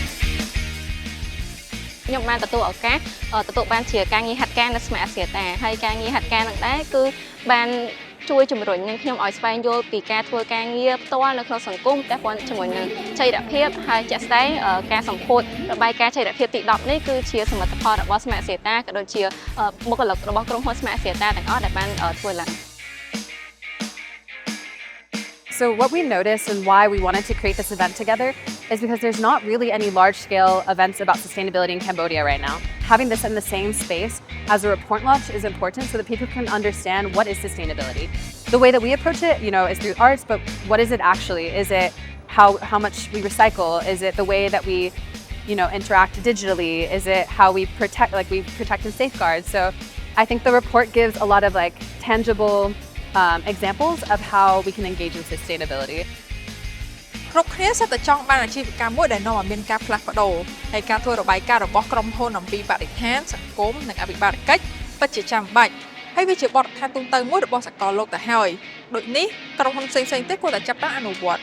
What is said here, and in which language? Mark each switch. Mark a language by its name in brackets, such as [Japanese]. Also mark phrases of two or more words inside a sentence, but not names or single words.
[Khmer] ខ្ញុំបានទទួលឱកាសទទួលបានជាការងារហាត់ការនៅស្មារតីអាស៊ីតាហើយការងារហាត់ការនឹងដែរគឺបានជួយជំរុញនឹងខ្ញុំឲ្យស្វែងយល់ពីការធ្វើការងារផ្ទាល់នៅក្នុងសង្គមតែព័ន្ធជាមួយនឹងចីរភាពហើយជាក់ស្ដែងការសម្ពោធរបាយការណ៍ចីរភាពទី10នេះគឺជាសមិទ្ធផលរបស់ស្មារតីអាស៊ីតាក៏ដូចជាបុគ្គលិករបស់ក្រុមហ៊ុនស្មារតីអាស៊ីតាទាំងអស់ដែលបានធ្វើឡើង [English] So what we noticed and why we wanted to create this event together is because there's not really any large-scale events about sustainability in Cambodia right now. Having this in the same space as a report launch is important so that people can understand what is sustainability. The way that we approach it, is through arts, but what is it actually? Is it how much we recycle? Is it the way that we, interact digitally? Is it how we protect and safeguard? So I think the report gives a lot of tangible examples of how we can engage in sustainability. [Khmer] គ្រប់គ្នាសិតតែចង់បានអាជីវកម្មមួយដែលនាំឲ្យមានការផ្លាស់ប្ដូរហើយការធ្វើរបាយការណ៍របស់ក្រុមហ៊ុនអំពីបរិស្ថានសង្គមនិងអភិបាលកិច្ចពិតជាចាំបាច់ហើយវាជាបទដ្ឋានទូទៅមួយរបស់សកលលោកទៅហើយដូចនេះក្រុមហ៊ុនផ្សេងៗទៀតគួរតែចាប់ផ្ដើមអនុវត្ត